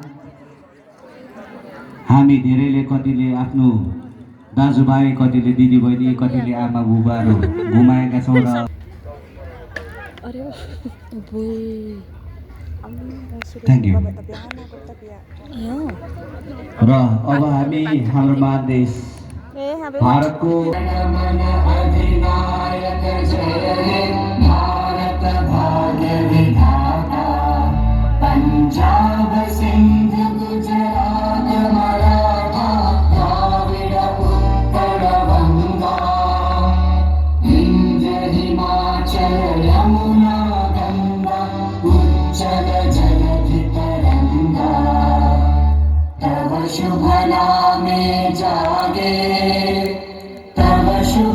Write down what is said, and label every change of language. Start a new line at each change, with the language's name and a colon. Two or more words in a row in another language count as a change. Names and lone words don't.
Nepali: हामी धेरैले कतिले आफ्नो दाजुभाइ, कतिले दिदीबहिनी, कतिले आमा बुबाहरू गुमाएका छौँ
English: thank you.
Nepali: र अब हामी हाम्रो महादेश भारतको
Bangla: পাঞ্জাব সিন্ধ গুজরাট মরাঠা দ্রাবিড় উত্তর বঙ্গা বিন্ধ্য হিমাচল যমুনা গঙ্গা উচ্ছল জলধি তরঙ্গা তব শুভ নামে জাগে তব শুভ।